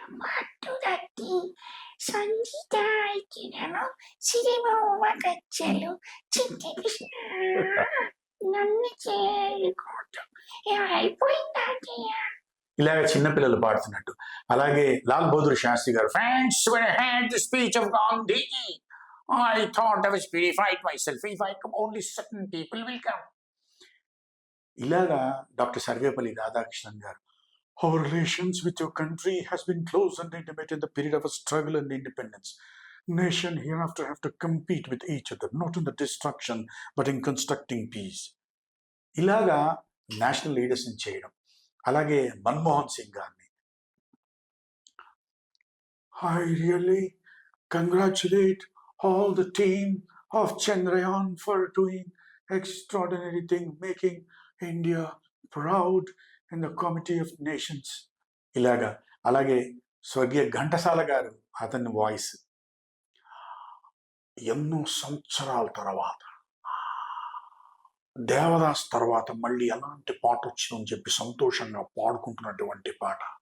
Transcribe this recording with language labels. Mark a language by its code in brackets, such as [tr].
[te] మట్టుదట్టి సంగీతాయికినను సిరిమౌమ కచ్చెలు చిట్టి కృష్ణ నన్ను చేరుకోవటం అయిపోయిందంటే ఇలాగ చిన్న పిల్లలు పాడుతున్నట్టు. అలాగే లాల్ బహదూర్ శాస్త్రి గారు, [en] "Friends, when I heard the speech of Gandhiji, I thought I was purified myself. If I come, only certain people will come." [te] ఇలాగా డాక్టర్ సర్వేపల్లి రాధాకృష్ణన్ గారు, [en] "Our relations with your country has been close and intimate in the period of a struggle and independence. Nation hereafter have to compete with each other, not in the destruction, but in constructing peace." [te] ఇలాగా national లీడర్స్‌ని చేయడం. అలాగే మన్మోహన్ సింగ్ గారిని, [en] "I really congratulate all the team of Chandrayaan for doing extraordinary thing, making India proud in the Committee of Nations." [te] ఇలాగా. అలాగే స్వర్గీయ ఘంటసాల గారు, అతని voice ఎన్నో సంవత్సరాల తర్వాత దేవదాస్ తర్వాత మళ్ళీ ఎలాంటి పాట వచ్చిందని చెప్పి సంతోషంగా పాడుకుంటున్నటువంటి పాట.